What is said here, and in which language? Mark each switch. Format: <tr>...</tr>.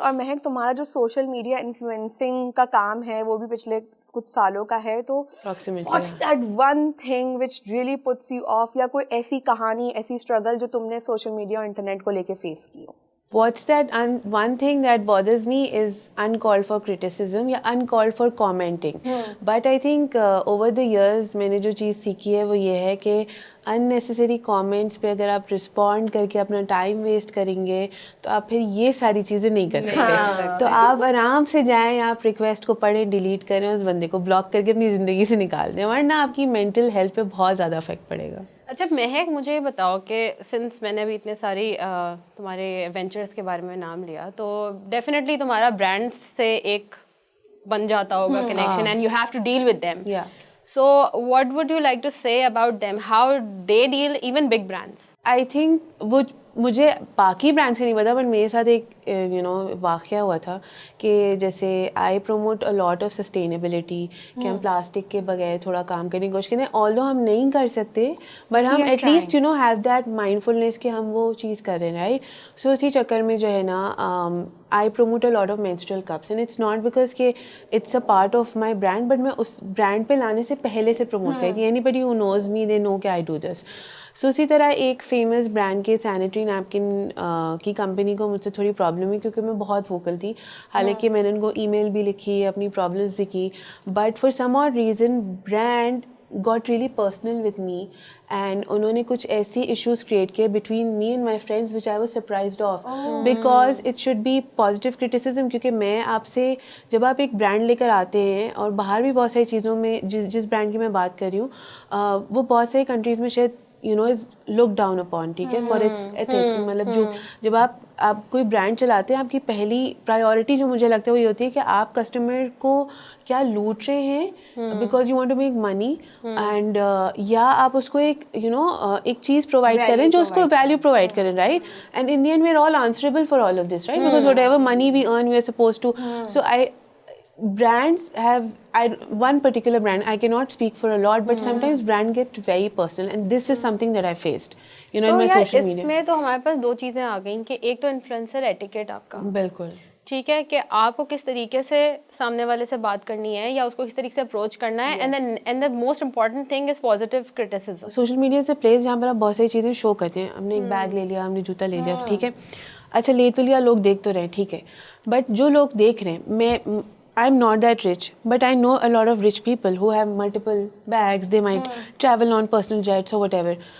<ur>اور مہک, تمہارا جو سوشل میڈیا انفلوئنسنگ کا کام ہے وہ بھی پچھلے کچھ سالوں کا ہے, تو</ur> <en>what's that one thing which really puts you off,</en> <ur>یا کوئی ایسی کہانی, ایسی اسٹرگل جو تم نے سوشل میڈیا اور انٹرنیٹ کو لے کے فیس کی ہو؟</ur> <en>What's that one thing that bothers me is uncalled for criticism یا uncalled for commenting. But I think over the years</en> <ur>میں نے جو چیز سیکھی ہے وہ یہ ہے کہ unnecessary comments پہ اگر آپ رسپونڈ کر کے اپنا ٹائم ویسٹ کریں گے تو آپ پھر یہ ساری چیزیں نہیں کر سکتے. تو آپ آرام سے جائیں, آپ ریکویسٹ کو پڑھیں, ڈیلیٹ کریں, اس بندے کو بلاک کر کے اپنی زندگی سے نکال دیں, ورنہ آپ کی مینٹل ہیلتھ پہ بہت زیادہ افیکٹ پڑے گا. اچھا مہک, مجھے یہ بتاؤ کہ سنس میں نے ابھی اتنے ساری تمہارے ایڈونچرس کے بارے میں نام لیا, تو ڈیفینیٹلی تمہارا برانڈ سے ایک بن جاتا ہوگا connection,</ur> <en>And you have to deal with them. So what would you like to say about them, how they deal even big brands? I think</en> <ur>وہ مجھے باقی برانڈس کا نہیں پتا, بٹ میرے ساتھ ایک واقعہ ہوا تھا کہ جیسے</ur> <en>I promote a lot of sustainability,</en> <ur>کہ ہم پلاسٹک کے بغیر تھوڑا کام کرنے کی کوشش کریں, آلدو ہم نہیں کر سکتے بٹ ہم</ur> <en>at least have that mindfulness</en> <ur>کہ ہم وہ چیز کر رہے ہیں, رائٹ. سو اسی چکر میں جو ہے نا</ur> <en>I promote a lot of menstrual cups, and it's not because</en> <ur>کہ</ur> <en>it's a part of my brand, but</en> <ur>میں اس برانڈ پہ لانے سے پہلے سے پروموٹ کرتی ہوں.</ur> <en>anybody who knows me they know کہ I do this.</en> <ur>سو اسی طرح ایک فیمس برانڈ کے سینیٹری نیپکن کی کمپنی کو مجھ سے تھوڑی پرابلم ہوئی, کیونکہ میں بہت ووکل تھی. حالانکہ میں نے ان کو ای میل بھی لکھی, اپنی پرابلمس بھی کی,</ur> <en>but for some or reason brand got really personal with me, and</en> <ur>انہوں نے کچھ ایسی</ur> <en>issues create کیے between me and my friends which I was surprised of, because it should be positive criticism.</en> <ur>کیونکہ میں آپ سے, جب آپ ایک برانڈ لے کر آتے ہیں, اور باہر بھی بہت ساری چیزوں میں جس برانڈ کی میں بات کر رہی ہوں, وہ بہت ساری کنٹریز میں شاید</ur> <en>is looked down upon,</en> <ur>ٹھیک ہے,</ur> <en>for its ethics.</en> <ur>مطلب جب آپ کوئی برانڈ چلاتے ہیں, آپ کی پہلی پرائیورٹی جو مجھے لگتا ہے وہ یہ ہوتی ہے کہ آپ کسٹمر کو کیا لوٹ رہے ہیں</ur> <en>because you want to make money,</en> <ur>and یا آپ اس کو ایک ایک چیز پرووائڈ کریں جو اس کو ویلیو پرووائڈ کریں, right.</ur> <en>And in the end we are all answerable for all of this, right, because whatever money we earn we are suppose to. So brands have, one particular brand, I cannot speak for a lot, but sometimes brand get very personal, and this is something that I faced in my social media.</en> <ur>اس میں تو ہمارے پاس دو چیزیں آ گئیں کہ ایک تو influencer etiquette آپ کا, بالکل ٹھیک ہے, کہ آپ کو کس طریقے سے سامنے والے سے بات کرنی ہے یا اس کو کس طریقے سے اپروچ کرنا ہے,</ur> <en>And the most important thing is positive criticism.</en> <ur>Social media سے پلیس جہاں پر آپ بہت ساری چیزیں شو کرتے ہیں, ہم نے ایک بیگ لے لیا, ہم نے جوتا لے لیا, ٹھیک ہے, اچھا لے تو لیا, لوگ دیکھ تو رہے, ٹھیک ہے, بٹ جو لوگ دیکھ رہے ہیں,</ur> <en>I'm not that rich, but I know a lot of rich people who have multiple bags, they might travel on personal jets or whatever.</en>